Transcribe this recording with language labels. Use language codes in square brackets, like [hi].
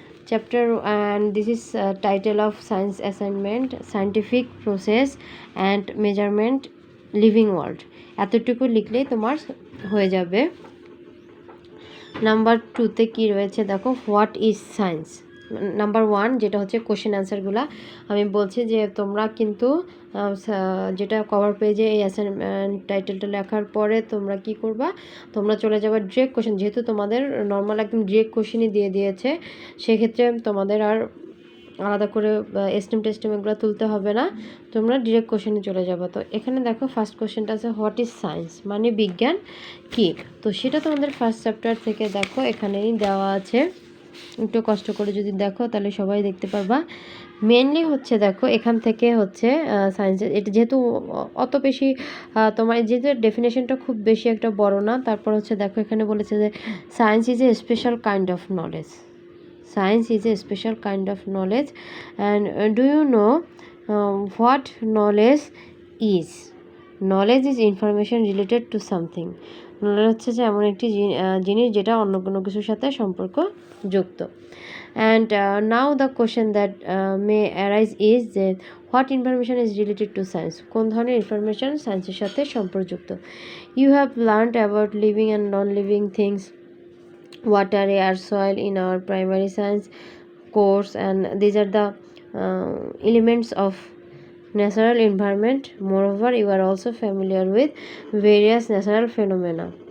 [en] Chapter and this is title of science assignment, scientific process and measurement, living world. [bn] এতটুকু লিখলেই তোমার হয়ে যাবে। নাম্বার 2 তে কি রয়েছে দেখো, [en] What is science. [bn] নাম্বার 1 যেটা হচ্ছে কোশ্চেন অ্যান্সারগুলো আমি বলছি যে তোমরা কিন্তু যেটা কভার পেজে এই অ্যাসাইনমেন্ট টাইটেলটা লেখার পরে তোমরা কি করবা, তোমরা চলে যাবে ডিরেক্ট কোশ্চেন। যেহেতু তোমাদের নর্মাল একদম ডিরেক্ট কোশ্চেনই দিয়ে দিয়েছে, সেক্ষেত্রে তোমাদের আর আলাদা করে টেস্টিম এগুলো তুলতে হবে না, তোমরা ডিরেক্ট কোশ্চেনে চলে যাবে। তো এখানে দেখো ফার্স্ট কোশ্চেনটা আছে [en] what is science, [bn] মানে বিজ্ঞান কি। তো সেটা তোমাদের ফার্স্ট চ্যাপ্টার থেকে দেখো এখানেই দেওয়া আছে, একটু কষ্ট করে যদি দেখো তাহলে সবাই দেখতে পারবা। মেনলি হচ্ছে দেখো এখান থেকে হচ্ছে সায়েন্সের এটা যেহেতু অত বেশি তোমার যেহেতু ডেফিনেশনটা খুব বেশি একটা বড় না, তারপর হচ্ছে দেখো এখানে বলেছে যে [en] Science is a special kind of knowledge. Science is a special kind of knowledge. And do you know what knowledge is? Knowledge is information related to something. [bn] Knowledge হচ্ছে যে এমন একটি জিনিস যেটা অন্য কোনো কিছুর সাথে সম্পর্কযুক্ত। [en] And now the question that may arise is যে what information is related to science? [bn] কোন ধরনের ইনফরমেশন সায়েন্সের সাথে সম্পর্কযুক্ত? [en] You have learned about living and non-living things, water, air, soil in our primary science course, and these are the elements of natural environment. Moreover, you are also familiar with various natural phenomena.